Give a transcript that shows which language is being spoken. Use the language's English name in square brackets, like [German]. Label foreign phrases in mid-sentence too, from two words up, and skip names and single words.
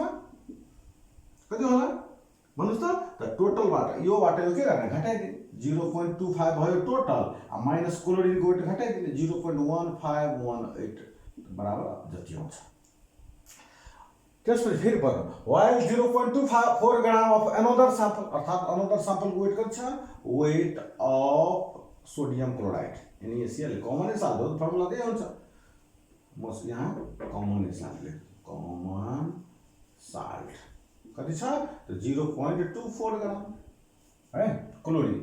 [Nepali] कति होला भन्नुस् त टोटलबाट योबाट यो के गर्ने? घटाइदिने। 0.25 भयो टोटल, [English] minus chlorine [Nepali] को वेट घटाइदिने 0.1518 बराबर जति हुन्छ। त्यसपछि फेरि पढ्नु [English] while 0.24 gram of another sample, [Nepali] अर्थात [English] another sample [Nepali] को वेट कति छ? [English] weight of sodium chloride NaCl, common salt [Nepali] हो, फर्मुला त्यही हुन्छ। म यहाँ [English] common salt [Nepali] लेख्छु, [English] common salt [Nepali] कति छ? 0.24 ग्राम है क्लोरिन।